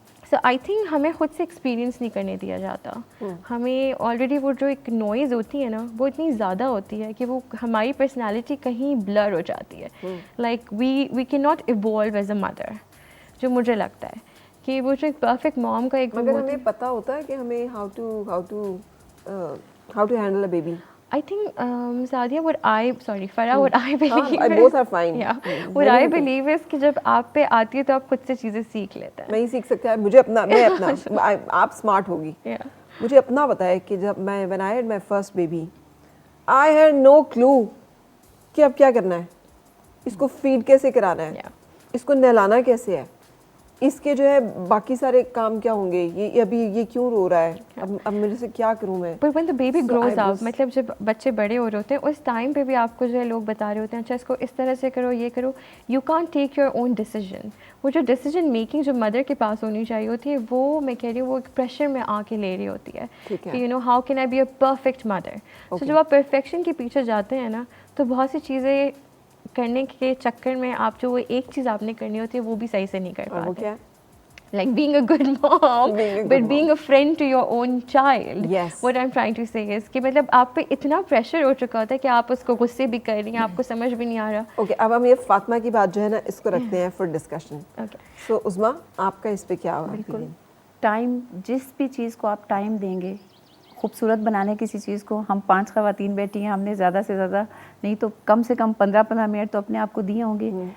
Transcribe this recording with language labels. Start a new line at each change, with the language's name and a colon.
English: so I think
Urdu: ہمیں خود سے ایکسپیرینس نہیں کرنے دیا جاتا. ہمیں آلریڈی وہ جو ایک نوائز ہوتی ہے نا وہ اتنی زیادہ ہوتی ہے کہ وہ ہماری پرسنالٹی کہیں بلر ہو جاتی ہے.
English: like we can not evolve as a mother,
Urdu: جو مجھے لگتا ہے کہ وہ جو ایک پرفیکٹ موم کا ایک, مگر ہمیں پتہ ہوتا ہے کہ ہمیں
English: How to handle a baby. I think Sadia, Farah, what I believe is, both are fine. Yeah, what I believe is
Urdu: کہ جب آپ پہ آتی ہے تو آپ خود سے چیزیں سیکھ لیتے ہیں. نہیں سیکھ سکتا ہے, مجھے اپنا آپ اسمارٹ ہوگی, مجھے اپنا پتا ہے کہ جب میں
English: when I had my first baby I had no clue
Urdu: کہ اب کیا کرنا ہے, اس کو فیڈ کیسے کرانا ہے, اس کو نہلانا کیسے ہے, اس کے جو ہے باقی سارے کام کیا ہوں گے, یہ ابھی یہ کیوں رو رہا ہے, اب میرے سے کیا کروں میں.
English: But when the baby grows up,
Urdu: مطلب جب بچے بڑے ہو رہے ہوتے ہیں اس ٹائم پہ بھی آپ کو جو ہے لوگ بتا رہے ہوتے ہیں اچھا اس کو اس طرح سے کرو, یہ کرو.
English: You can't take your own decision.
Urdu: وہ جو ڈیسیجن میکنگ جو مدر کے پاس ہونی چاہیے ہوتی ہے وہ میں کہہ رہی ہوں وہ ایک پریشر میں آ کے لے رہی ہوتی ہے کہ
English: You know how can I be a perfect mother.
Urdu: سو جب آپ پرفیکشن کے پیچھے جاتے ہیں نا تو بہت سی چیزیں کرنے کے چکر میں آپ جو وہ ایک چیز آپ نے کرنی ہوتی ہے وہ بھی صحیح سے نہیں کر پاتے.
English: Like being a good mom, being a friend to your own child. Yes. What I'm trying to say is
Urdu: کہ مطلب آپ پہ اتنا پریشر ہو چکا ہوتا ہے کہ آپ اس کو غصے بھی کر رہی ہیں, آپ کو سمجھ بھی نہیں آ رہا. اوکے, اب ہم یہ فاطمہ کی بات جو ہے نا اس کو رکھتے ہیں فار ڈسکشن. سو عظمیٰ آپ کا اس پہ کیا ہوا؟ بالکل ٹائم, جس بھی چیز کو آپ ٹائم دیں گے خوبصورت بنانے کسی چیز کو, ہم 5 خواتین بیٹھی ہیں, ہم نے زیادہ سے زیادہ نہیں تو کم سے کم 15 منٹ تو اپنے آپ کو دیے ہوں گے.